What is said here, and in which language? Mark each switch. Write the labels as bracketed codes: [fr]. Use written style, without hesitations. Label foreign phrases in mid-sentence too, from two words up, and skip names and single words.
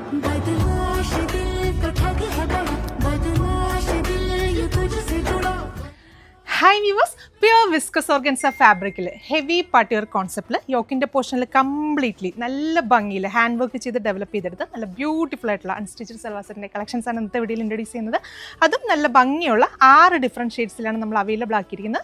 [hi] बदमाश दिल तो ठग है बड़ा, बदमाश दिल ये तुझसे जुड़ा. [en] Hi viewers, pure viscose organza [ml] ഫാബ്രിക്കിൽ [en] heavy partywear [ml] കോൺസെപ്റ്റിൽ യോക്കിൻ്റെ പോർഷനിൽ കംപ്ലീറ്റ്ലി നല്ല ഭംഗിയിൽ [en] hand work [ml] ചെയ്ത് ഡെവലപ്പ് ചെയ്തെടുത്ത് നല്ല ബ്യൂട്ടിഫുൾ ആയിട്ടുള്ള അൺസ്റ്റിച്ചഡ് സൽവാസിൻ്റെ കളക്ഷൻസ് ആണ് ഇന്നത്തെ വീഡിയോയിൽ ഇൻട്രൊഡ്യൂസ് ചെയ്യുന്നത്. അതും നല്ല ഭംഗിയുള്ള 6 ഡിഫറെൻറ്റ് ഷെയ്ഡ്സിലാണ് നമ്മൾ അവൈലബിൾ ആക്കിയിരിക്കുന്നത്.